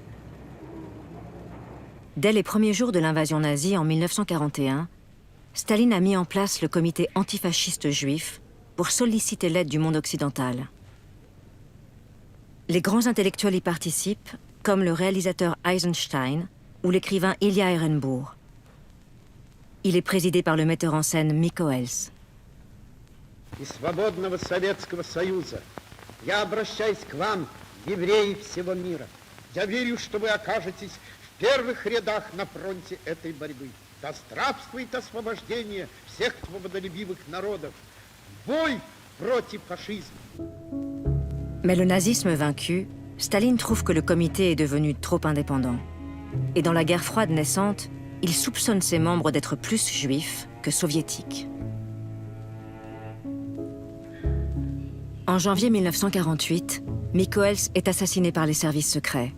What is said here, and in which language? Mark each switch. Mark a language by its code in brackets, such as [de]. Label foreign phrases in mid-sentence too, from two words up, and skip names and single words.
[fr] Dès les premiers jours de l'invasion nazie en 1941, Staline a mis en place le comité antifasciste juif pour solliciter l'aide du monde occidental. Les grands intellectuels y participent, comme le réalisateur Eisenstein ou l'écrivain Ilya Ehrenburg. Il est présidé par le metteur en scène Miko Els. [ru] первых рядах на фронте этой борьбы. Да здравствует освобождение всех свободолюбивых народов. Бой против фашизма. [fr] Mais le nazisme vaincu, Staline trouve que le comité est devenu trop indépendant. Et dans la guerre froide naissante, il soupçonne ses membres d'être plus juifs que soviétiques. En janvier 1948, Miko Els est assassiné par les services secrets.